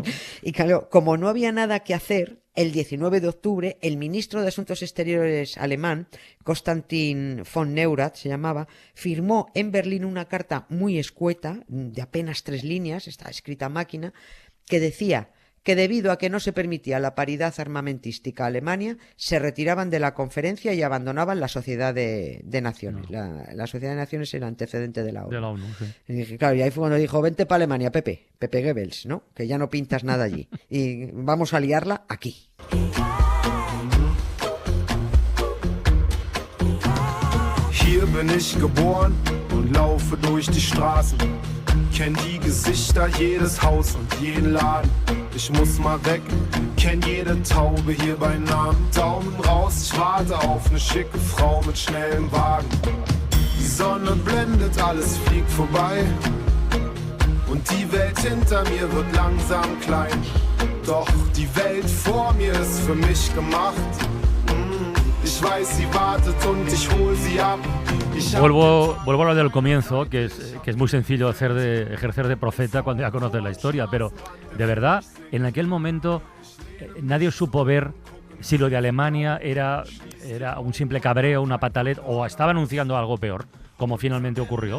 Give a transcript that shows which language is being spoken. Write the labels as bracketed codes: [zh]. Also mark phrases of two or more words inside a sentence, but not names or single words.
[es] Y claro, como no había nada que hacer, el 19 de octubre, el ministro de Asuntos Exteriores alemán, Konstantin von Neurath se llamaba, firmó en Berlín una carta muy escueta, de apenas 3 líneas, está escrita a máquina, que decía que debido a que no se permitía la paridad armamentística a Alemania, se retiraban de la conferencia y abandonaban la Sociedad de Naciones. No. La Sociedad de Naciones era antecedente de la ONU. De la ONU, sí. Y dije, claro, y ahí fue cuando dijo, vente para Alemania, Pepe Goebbels, ¿no? Que ya no pintas nada allí. Y vamos a liarla aquí. [de] Hier bin ich geboren und laufe durch die Straßen. Kenn die Gesichter, jedes Haus und jeden Laden. Ich muss mal weg, kenn jede Taube hier bei Namen. Daumen raus, ich warte auf ne schicke Frau mit schnellem Wagen. Die Sonne blendet, alles fliegt vorbei. Und die Welt hinter mir wird langsam klein. Doch die Welt vor mir ist für mich gemacht. Ich weiß, sie wartet und ich hol sie ab. [es] Vuelvo a lo del comienzo, que es muy sencillo ejercer de profeta cuando ya conoces la historia, pero de verdad, en aquel momento nadie supo ver si lo de Alemania era un simple cabreo, una pataleta, o estaba anunciando algo peor, como finalmente ocurrió.